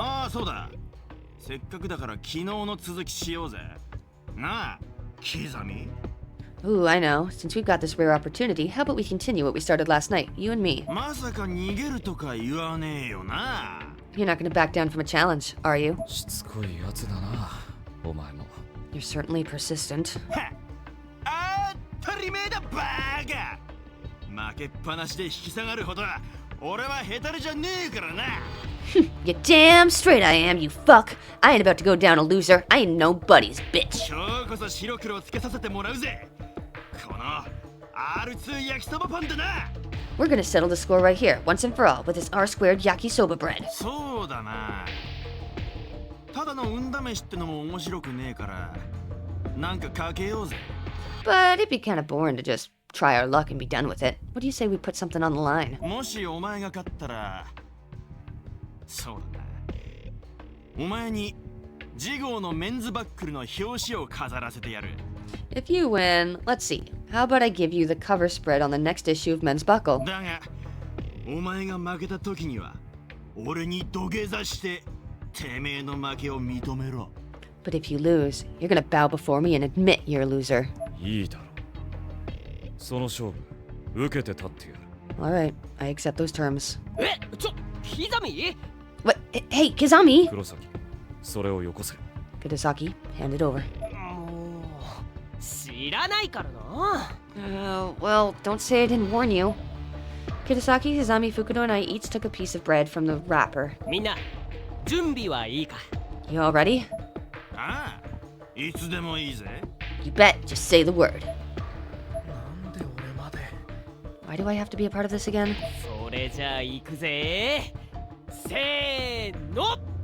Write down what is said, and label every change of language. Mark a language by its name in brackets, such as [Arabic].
[Japanese] ああそうだせっかくだから昨日の続きしようぜなあ刻み [English] Ooh, I know. Since we've got this rare opportunity, how about we continue what we started last night, you and me? [Japanese] まさか逃げるとか言わねえよな [English] You're not going to back down from a challenge, are you? [Japanese] しつこいやつだなお前も [English] You're certainly persistent. [Japanese] あたりめえだバーガー負けっぱなしで引き下がるほど俺はヘタレじゃねえからな [English] You damn straight I am, you fuck. I ain't about to go down a loser. I ain't nobody's bitch. [Japanese] 今日こそ白黒つけさせてもらうぜこの R2 焼きそばパンだな [English] We're gonna settle the score right here, once and for all, with this R squared yakisoba bread. [Japanese] そうだなただの運試しってのも面白くねえからなんかかけようぜ [English] But it'd be kind of boring to just try our luck and be done with it. What do you say we put something on the line? [Japanese] もしお前が勝ったらそうだなお前に次号のメンズバックルの表紙を飾らせてやる [English] If you win, let's see. How about I give you the cover spread on the next issue of Men's Buckle? [Japanese] だがお前が負けた時には俺に土下座しててめえの負けを認めろ [English] But if you lose, you're gonna bow before me and admit you're a loser. [Japanese] いいだろうその勝負受けて立ってやる [English] Alright, I accept those terms. [Japanese] 刻み [English] What? Hey, Kizami! [Japanese] 黒崎それをよこせ [English] Kurosaki, hand it over. [Japanese] もう知らないからな [English] Well, don't say I didn't warn you. Kurosaki, Kizami, Fukudo, and I each took a piece of bread from the wrapper. [Japanese] みんな準備はいいか [English] You all ready? [Japanese] ああいつでもいいぜ [English] You bet, just say the word. [Japanese] なんで俺まで。 [English] Why do I have to be a part of this again? [Japanese] それじゃあ行くぜせーの